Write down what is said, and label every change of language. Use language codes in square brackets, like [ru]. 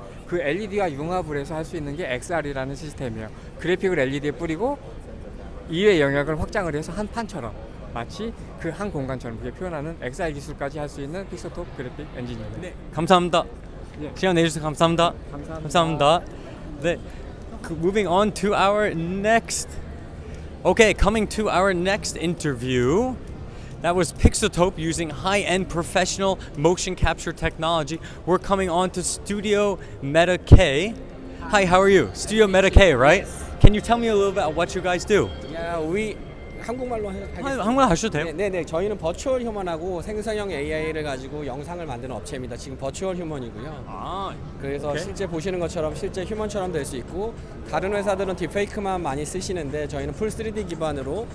[ko] 그 LED와 융합을 해서 할 수 있는 게 XR이라는 시스템이에요. 그래픽을 LED에 뿌리고 이외의 영역을 확장을 해서 한 판처럼 마치 그 한 공간처럼 그렇게 표현하는 XR 기술까지 할 수 있는 픽서톱 그래픽 엔진입니다. 네. 감사합니다. 예. 시간 내주셔서 감사합니다. 감사합니다. 네. [en] Moving on to our next. Okay, coming to our next interview. That was Pixotope using high-end professional motion capture technology. We're coming on to Studio Meta K. Hi, how are you? Studio Meta K, right? Can you tell me a little bit about what you guys do? [ko] 우리 한국말로 하겠습니다. 한국말 하셔도 돼요. 네네, 저희는 버추얼 휴먼하고 생성형 AI를 가지고 영상을 만드는 업체입니다. 지금 버추얼 휴먼이고요. 그래서 오케이. 실제 보시는 것처럼 실제 휴먼처럼 될 수 있고 다른 회사들은 딥페이크만 많이 쓰시는데 저희는 풀 3D 기반으로